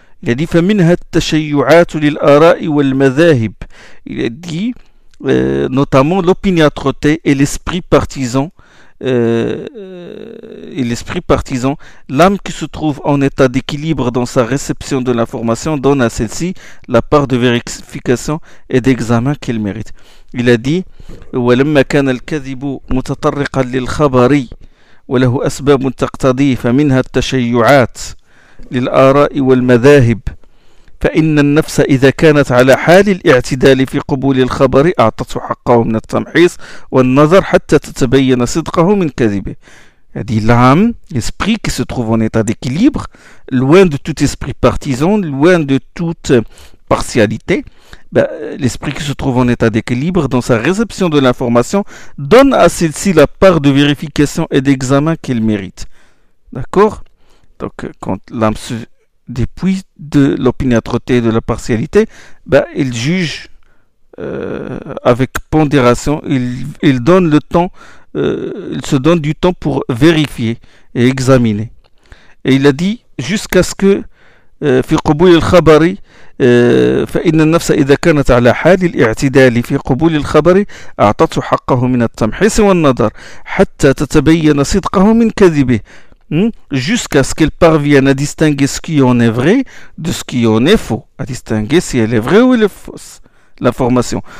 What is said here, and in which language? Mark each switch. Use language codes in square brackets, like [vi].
[fr] Il a dit, فَمِنْهَا التَّشَيُّعَاتُ لِلْآرَاءِ وَالْمَذَاهِبِ, il a dit, notamment l'opiniâtreté et l'esprit partisan, l'âme qui se trouve en état d'équilibre dans sa réception de l'information donne à celle-ci la part de vérification et d'examen qu'elle mérite. [ar] Il a dit, وَلَمَّا كَانَ الْكَذِبُ مُتَطَرِّقًا لِلْخَبَرِي وَلَهُ أَسْبَابٌ تَقْتَضِي فَمِنْهَا التَّشَيُّعَاتُ للآراء والمذاهب فإن النفس إذا كانت على حال الاعتدال في قبول الخبر أعطته حقه من التمحيص والنظر حتى تتبين صدقه من كذبه. [fr] هذه العام l'esprit qui se trouve en état d'équilibre, loin de tout esprit partisan, loin de toute partialité, l'esprit qui se trouve en état d'équilibre dans sa réception de l'information donne à celle-ci la part de vérification et d'examen qu'elle mérite. D'accord? Donc, quand l'âme se dépouille de l'opiniâtreté et de la partialité, il juge avec pondération, il donne le temps, il se donne du temps pour vérifier et examiner. [ar] Et il a dit, jusqu'à ce que في قبول الخبر فإن النفس إذا كانت على حال الاعتدال في قبول الخبر أعطته حقه من التمحيص والنظر حتى تتبين صدقه من كذبه. [fr] Jusqu'à ce qu'elle parvienne à distinguer ce qui en est vrai de ce qui en est faux, à distinguer si elle est vraie ou elle est fausse, l'information.